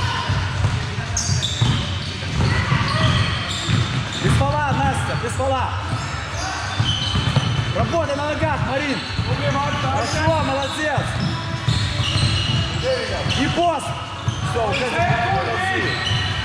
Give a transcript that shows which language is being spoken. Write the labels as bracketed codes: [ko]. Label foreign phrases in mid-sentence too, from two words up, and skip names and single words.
[ru] Без фола, Настя, без фола. Работай на ногах, Марин. [et] Tubli Marta, aitäh! [ru] Хорошо, молодец. И пост. Все, уже молодцы.